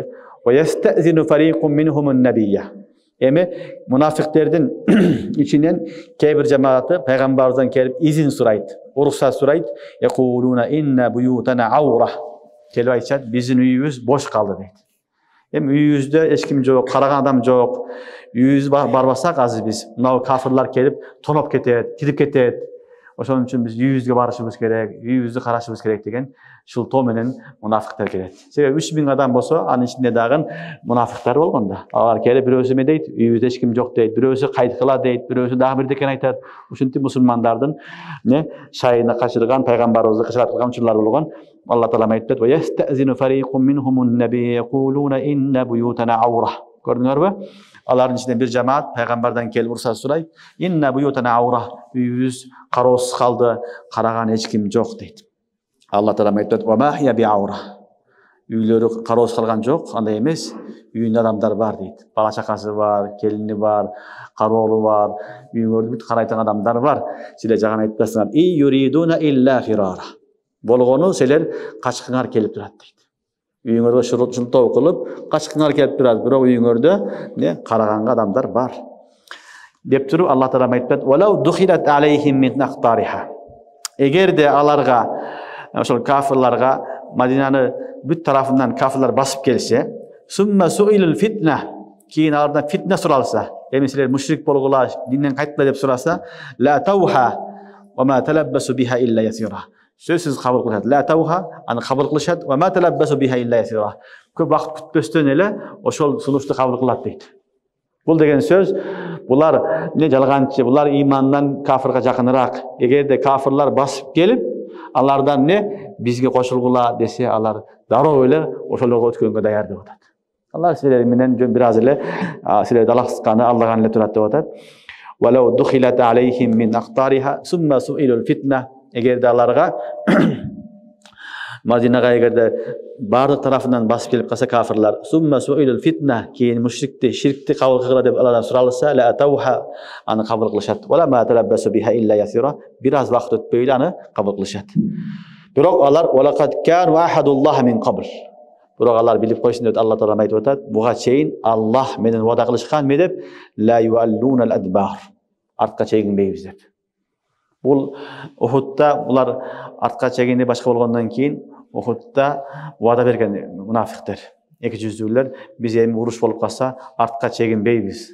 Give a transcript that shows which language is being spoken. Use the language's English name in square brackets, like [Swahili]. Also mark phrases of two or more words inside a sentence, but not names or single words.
[Arabic] ويستأذن فريق منهم النبي. [Kyrgyz] Эми мунафиктердин ичинен кээ бир жамааты пайгамбарыбыздан келип изин сурайт, уруксат сурайт. [Arabic] يقولون إن بيوتنا عورة. [Kyrgyz] Келип айтышат, биздин үйүбүз бош калды дейт. Эми үйүбүздө эч ким жок, караган адам жок. Үйүбүз барбасак азыр биз мына кафырлар келип тоноп кетет, кирип кетет. Ошон үчүн биз үйүбүзгө барышыбыз керек, үйүбүздү карашыбыз керек деген шылтоо менен мунафиктер келет. Себеби 3000 адам болсо, анын ичинде дагы мунафиктер болгон да. Алар келип бирөөсү эме дейт, үйүбүздө эч ким жок дейт, бирөөсү кайткыла дейт, бирөөсү дагы бирдекен айтат. Ушинтип мусулмандардын шайына качырган, пайгамбарыбызды кычыратылган учурлар болгон. Алла таала айтат: [Arabic] "ويستأذن فريق منهم النبي يقولون إن بيوتنا عورة." Көрдүңөрбү? [Kyrgyz] Алардын ичинен бир жамаат пайгамбардан келип уруксат сурайт. [Arabic] إن بيوتنا عورة. [Kyrgyz] Үйүбүз кароосуз калды, караган эч ким жок дейт. Алла таала айтат: [Arabic] "وما هي بعورة." [Kyrgyz] Үйлөрү кароосуз калган жок, андай эмес. Үйүндө адамдар бар дейт. Бала чакасы бар, келини бар, кароолу бар, үйүңөрдү бүт карайтын адамдар бар. Силер жаган айтпасыңар: [Arabic] "إن يريدون إلا فرارا." [Kyrgyz] Болгону силер качкыңар келип турат дейт. Үйүңөргө шылтоо кылып, качкыңар келип турат, бирок үйүңөрдө караганга адамдар бар. Деп туруп Алла таала айтат: [Arabic] "ولو دخلت عليهم من أقطارها." [Kyrgyz] Эгерде аларга, ошол кафирларга Мадинаны бүт тарафынан кафирлар басып келсе, [Arabic] ثم سئلوا الفتنة, [Kyrgyz] кийин алардан фитна суралса, эми силер мушрик болгула, динден кайткыла деп сураса, [Arabic] لآتوها وما تلبثوا بها إلا يسيرا. [Kyrgyz] Сөзсүз кабыл кылышат. [Arabic] لآتوها, [Kyrgyz] аны кабыл кылышат, [Arabic] وما تلبثوا بها إلا يسيرا. [Kyrgyz] Көп вакыт күтпөстөн эле ошол сунушту кабыл кылат дейт. Бул деген сөз, булар жалганчы, булар имандан кафирга жакыныраак. Эгерде кафирлар басып келип, алардан бизге кошулгула десе, алар дароо эле ошолорго өткөнгө даяр деп атат. Алар силер менен бир аз эле силерди алаксыкканы аллаган эле турат деп атат. [Arabic] ولو دخلت عليهم من أقطارها ثم سئلوا الفتنة. [Kyrgyz] Эгерде аларга Мадинага эгерде бардык тарафынан басып келип калса кафирлар, [Arabic] ثم سئلوا الفتنة, [Kyrgyz] кийин мушрикти, ширкти кабыл кылгыла деп алардан суралса, [Arabic] لآتوها, [Kyrgyz] аны кабыл кылышат. [Arabic] وما تلبثوا بها إلا يسيرا, [Kyrgyz] бир аз вакыт өтпөй эле аны кабыл кылышат. Бирок алар [Arabic] ولقد كانوا عاهدوا الله من قبل. [Kyrgyz] Бирок алар билип койсун деп Алла таала айтып атат, буга чейин Аллах менен вада кылышкан ме деп, [Arabic] لا يولون الأدبار. [Kyrgyz] Артка чегинбейбиз деп. Бул Ухудда булар артка чегинди башка болгондон кийин Ухудда вада берген мунафиктер, эки жүздүүлөр, биз эми уруш болуп калса артка чегинбейбиз.